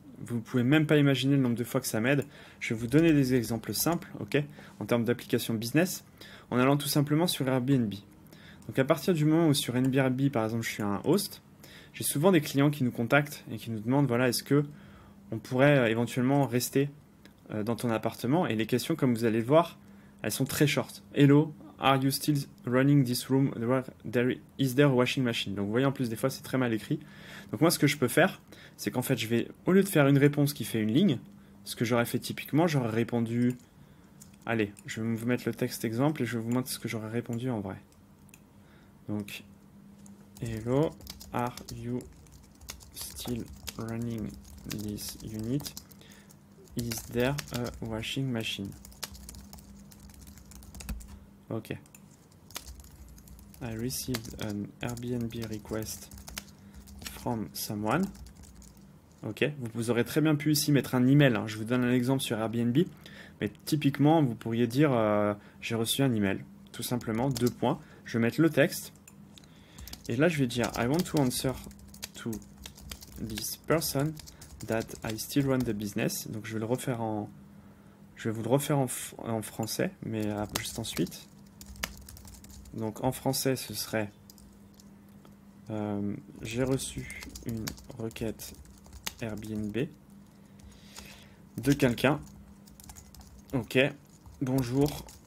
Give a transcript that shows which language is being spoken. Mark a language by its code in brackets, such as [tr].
[fr] Vous ne pouvez même pas imaginer le nombre de fois que ça m'aide. Je vais vous donner des exemples simples, ok, en termes d'application business, en allant tout simplement sur Airbnb. Donc à partir du moment où sur Airbnb, par exemple, je suis un host, j'ai souvent des clients qui nous contactent et qui nous demandent, voilà, est-ce que on pourrait éventuellement rester dans ton appartement? Et les questions, comme vous allez le voir, elles sont très short. [en] Hello, are you still running this room? Is there a washing machine? [fr] Donc vous voyez, en plus des fois c'est très mal écrit. Donc moi ce que je peux faire, c'est qu'en fait je vais, au lieu de faire une réponse qui fait une ligne, ce que j'aurais fait typiquement, j'aurais répondu, allez, je vais vous mettre le texte exemple et je vais vous montrer ce que j'aurais répondu en vrai. [en] Donc, hello, are you still running this unit? Is there a washing machine? Ok. I received an Airbnb request from someone. Ok. [fr] Vous aurez très bien pu ici mettre un email. Je vous donne un exemple sur Airbnb. Mais typiquement, vous pourriez dire j'ai reçu un email. Tout simplement, 2 points. Je vais mettre le texte. Et là, je vais dire [en] I want to answer to this person that I still run the business. [fr] Donc, je vais le refaire je vais vous le refaire en français, mais juste ensuite. Donc, en français, ce serait j'ai reçu une requête Airbnb de quelqu'un. Ok. Bonjour.